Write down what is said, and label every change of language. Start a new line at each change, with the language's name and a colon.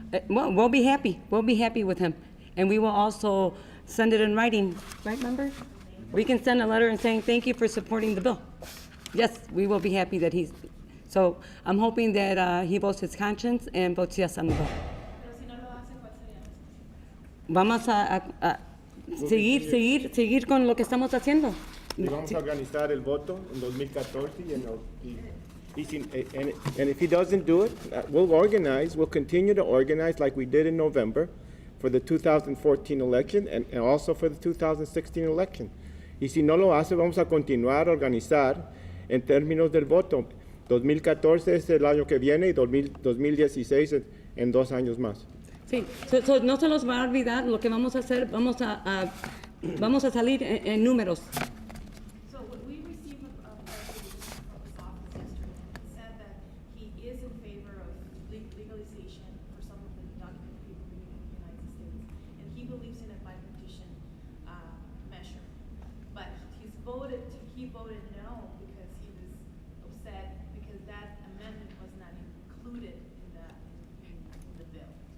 English: Well, we'll be happy. We'll be happy with him. And we will also send it in writing, right, member? We can send a letter and saying, thank you for supporting the bill. Yes, we will be happy that he's, so I'm hoping that he votes his conscience and votes yes on the bill.
Spanish: Vamos a seguir con lo que estamos haciendo. Y vamos a organizar el voto en 2014
English: and if he doesn't do it, we'll continue to organize like we did in November for the 2014 election and also for the 2016 election.
Spanish: Y si no lo hace, vamos a continuar a organizar en términos del voto. 2014 es el año que viene y 2016 en 2 años más. Sí, no se los va a olvidar lo que vamos a hacer, vamos a salir en números.
English: So we received a message from his office yesterday that said that he is in favor of legalization for some of the undocumented people living in the United States, and he believes in a bipartisan measure. But he voted no because he was upset because that amendment was not included in the bill.